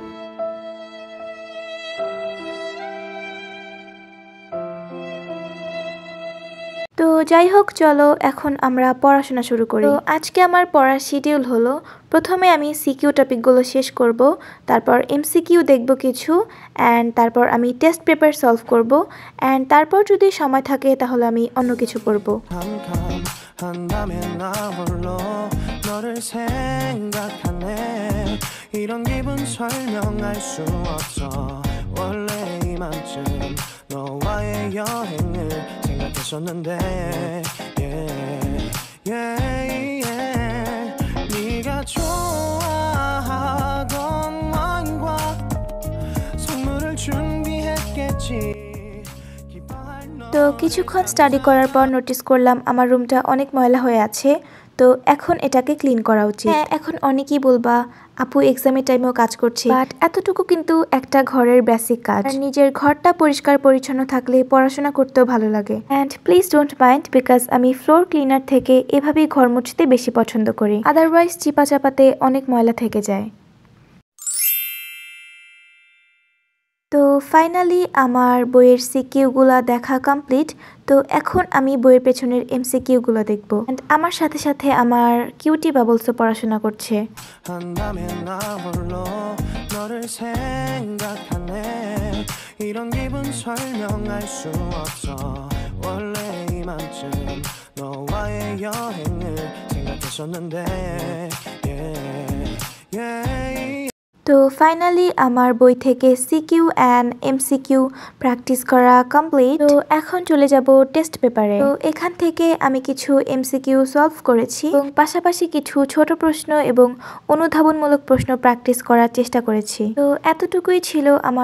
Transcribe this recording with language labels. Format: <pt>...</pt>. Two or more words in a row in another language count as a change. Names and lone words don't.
<bn>তো যাই হোক চলো এখন আমরা পড়াশোনা শুরু করি তো আজকে আমার পড়ার শিডিউল হলো প্রথমে আমি</bn> <en>CQ topics</en> <bn>শেষ করব তারপর এমসিকিউ দেখব কিছু অ্যান্ড তারপর আমি</bn> <en>test paper solve</en> <bn>করব অ্যান্ড তারপর যদি সময় থাকে তাহলে আমি অন্য কিছু পড়ব</bn> <ko>한다면 나 홀로 너를 생각하네 이런 기분 설명할 수 없어 원래 이만큼 너와의 여행을 생각했었는데 네가 좋아하던 와인과 선물을 준비했겠지</ko> <bn>তো কিছুক্ষণ স্টাডি করার পর নোটিস করলাম আমার রুমটা অনেক ময়লা হয়ে আছে তো এখন এটাকে ক্লিন করা উচিত হ্যাঁ এখন অনেকেই বলবা আপু এক্সামের টাইমেও কাজ করছে বাট এতটুকু কিন্তু একটা ঘরের বেসিক কাজ আর নিজের ঘরটা পরিষ্কার পরিচ্ছন্ন থাকলে পড়াশোনা করতেও ভালো লাগে অ্যান্ড</bn> <en>please don't mind because</en> <bn>আমি</bn> <en>floor cleaner</en> <bn>থেকে এভাবেই ঘর মুছতে বেশি পছন্দ করি আদারওয়াইজ চিপা চাপাতে অনেক ময়লা থেকে যায় তো ফাইনালি আমার বইয়ের সিকিউগুলো দেখা কমপ্লিট তো এখন আমি বইয়ের পেছনের এমসিকিউগুলো দেখব এন্ড আমার সাথে সাথে আমার কিউটি বাবলসও পড়াশোনা করছে</bn> <ko>이런 기분 설명할 수 없어 원래 이만큼 너와의 여행을 생각했었는데</ko> <bn>তো ফাইনালি আমার বই থেকে</bn> <en>CQ and MCQ practice</en> <bn>করা কমপ্লিট তো এখন চলে যাব</bn> <en>test paper</en> <bn>তো এখান থেকে আমি কিছু</bn> <en>MCQ solve</en> <bn>করেছি এবং পাশাপাশি কিছু ছোট প্রশ্ন এবং অনুধাবনমূলক প্রশ্ন প্র্যাকটিস করার চেষ্টা করেছি তো এতটুকুই ছিল আমার</bn>